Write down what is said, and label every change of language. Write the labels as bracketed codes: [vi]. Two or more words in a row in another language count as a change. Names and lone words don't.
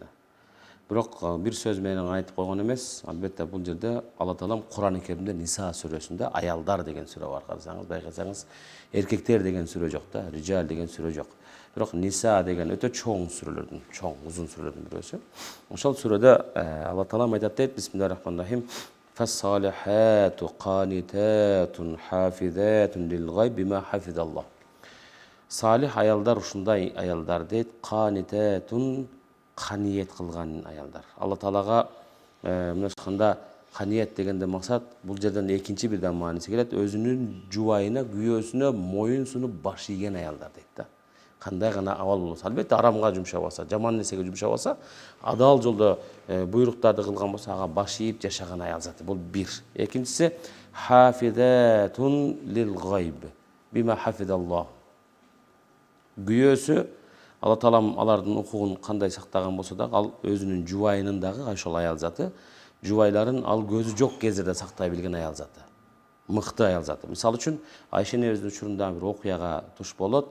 [ky] Бирок бир сөз менен айтып койгон эмес. Албетте бул жерде Алла Таалам Кур'ан-ы Керимде Ниса сүрөсүндө аялдар деген сүрө бар. Карасаңыз, байкасаңыз, эркектер деген сүрө жок да, rijal деген сүрө жок. Бирок Ниса деген өтө чоң сүрөлөрдүн, чоң, узун сүрөлөрдүн бирөөсү. Ошол сүрөдө Алла Таалам айтат дейт: [ar] بسم الله الرحمن الرحيم. فالصالحات قانتات حافظات للغيب بما حفظ الله. [ky] Салих аялдар ушундай аялдар дейт, qanitатун каниет кылган аялдар. Алла Таалага мына айтканда каниет дегенде максат бул жерден экинчи бирден мааниси келет. Өзүнүн жубайына, күйөөсүнө моюн сунуп баш ийген аялдар дейт да. Кандай гана абал болсо, албетте арамга жумшабаса, жаман нерсеге жумшабаса, адал жолдо буйруктарды кылган болсо, ага баш ийип жашаган аял заты. Бул бир. Экинчиси [ar] حافظات للغيب بما حفظ الله. [ky] Күйөөсү Алла Таалам алардын укугун кандай сактаган болсо да, ал өзүнүн жубайынын дагы ошол аял заты, жубайларын ал көзү жок кездерде сактай билген аял заты. Мыкты аял заты. Мисалы үчүн Айша энебиздин учурунда бир окуяга туш болот.